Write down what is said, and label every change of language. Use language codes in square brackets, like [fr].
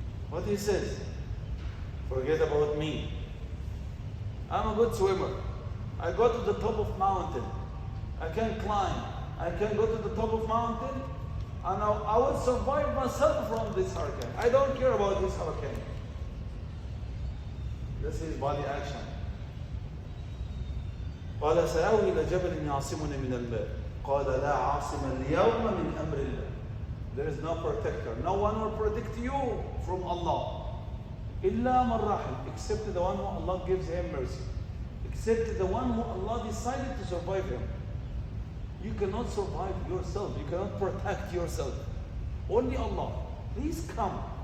[en] What he says? Forget about me. I'm a good swimmer. I go to the top of mountain. I can climb. I can go to the top of mountain, and I will survive myself from this hurricane. I don't care about this hurricane. This is body action. [ar] قال سآوي إلى جبل يعصمني من الماء قال لا عاصم اليوم من أمر الله. [en] There is no protector. No one will protect you from Allah. [ar] إلا من رحم, [en] except the one who Allah gives him mercy. Except the one who Allah decided to survive him. You cannot survive yourself. You cannot protect yourself. Only Allah. Please come.